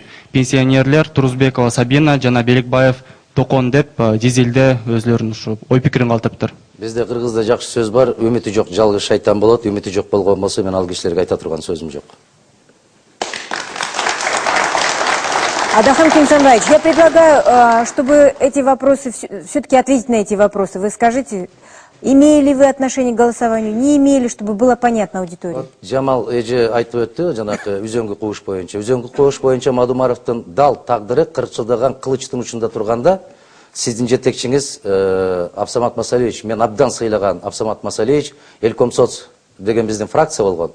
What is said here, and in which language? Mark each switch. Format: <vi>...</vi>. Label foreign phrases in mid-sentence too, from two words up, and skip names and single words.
<ky>Пенсионерлер Турузбекова Сабина жана Белекбаев Токон деп дизелде өзлөрүнүн ушу ой пикирин калтырыптыр. Бизде кыргызда жакшы сөз бар, үмүтү жок жалгыз шайтан болот, үмүтү жок болгон болсо мен ал кишилерге айта турган сөзүм жок.</ky> <ru>Адахан Кимсанбаевич, я предлагаю, чтобы эти вопросы, все-таки ответить на эти вопросы. Вы скажите, имели вы отношение к голосованию, не имели, чтобы было понятно аудитории?</ru> <ky>Жамал эже айтып өттү, жанакы үзөңгү кууш боюнча. Үзөңгү кууш боюнча Мадумаровдун дал тагдыры кырчылдаган кылычтын учунда турганда, сиздин жетекчиңиз Абсамат Масалевич, мен абдан сыйлаган Абсамат Масалевич, Элкомсоц деген биздин фракция болгон.</ky>